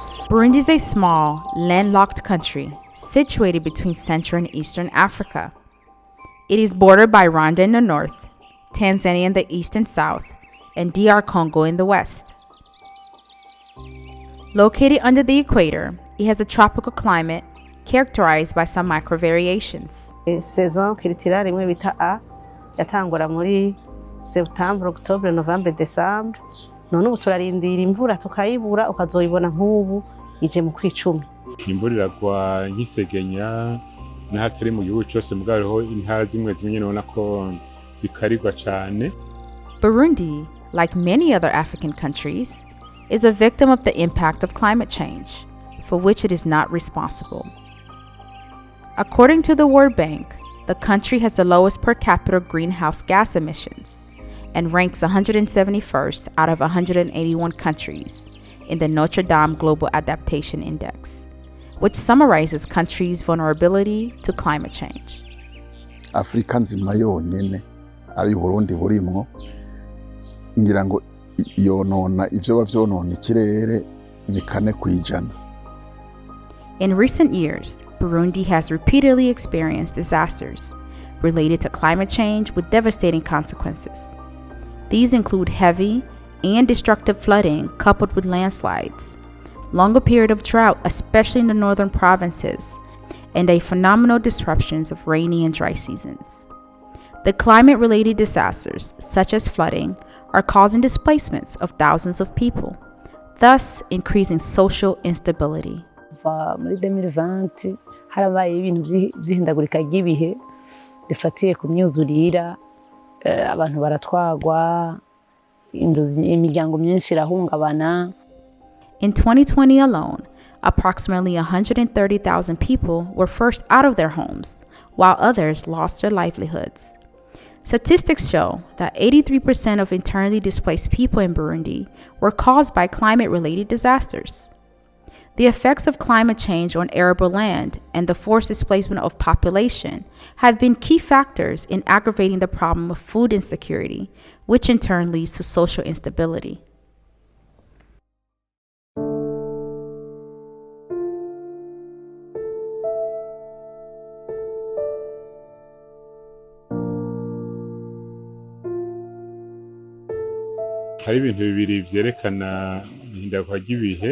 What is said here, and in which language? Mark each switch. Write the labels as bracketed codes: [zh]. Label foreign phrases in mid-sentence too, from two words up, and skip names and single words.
[en] Burundi is a small, landlocked country situated between Central and Eastern Africa. It is bordered by Rwanda in the north, Tanzania in the east and south, and DR Congo in the west. Located under the equator, it has a tropical climate characterized by some microvariations. [fr] Saison culturale [rn] imwe bita A yatangura muri [fr] Septembre, Octobre, Novembre, Decembre. [rn] None ubu turarindira imvura tukayibura ukazoyibona nk'ubu ije mu kwicumi. Imvura iragwa nk'isegenya n'ahatari mu gihugu cyose mugabo hariho intara zimwe zimwe nabona ko zikarirwa cyane. [en] Burundi, like many other African countries, is a victim of the impact of climate change, for which it is not responsible. According to the World Bank, the country has the lowest per capita greenhouse gas emissions and ranks 171st out of 181 countries in the Notre Dame Global Adaptation Index, which summarizes countries' vulnerability to climate change. [sw] Afrika nzima [rn] yonyene ari Burundi burimwo ngira ngo yonona ivyo bavyonona ikirere ni 4%. [en] In recent years, Burundi has repeatedly experienced disasters related to climate change with devastating consequences. These include heavy and destructive flooding coupled with landslides, longer period of drought, especially in the northern provinces, and a phenomenal disruptions of rainy and dry seasons. The climate-related disasters, such as flooding, are causing displacements of thousands of people, thus increasing social instability. [rn] Muri 2020 harabaye ibintu by'ihindagurika ry'ibihe bifatiye ku myuzurira, abantu baratwagwa, imiryango myinshi irahungabana. [en] In 2020 alone, approximately 130,000 people were forced out of their homes, while others lost their livelihoods. Statistics show that 83% of internally displaced people in Burundi were caused by climate-related disasters. The effects of climate change on arable land and the forced displacement of population have been key factors in aggravating the problem of food insecurity, which in turn leads to social instability. [rn] Hari ibintu bibiri vyerekana ihindagurika ry'ibihe.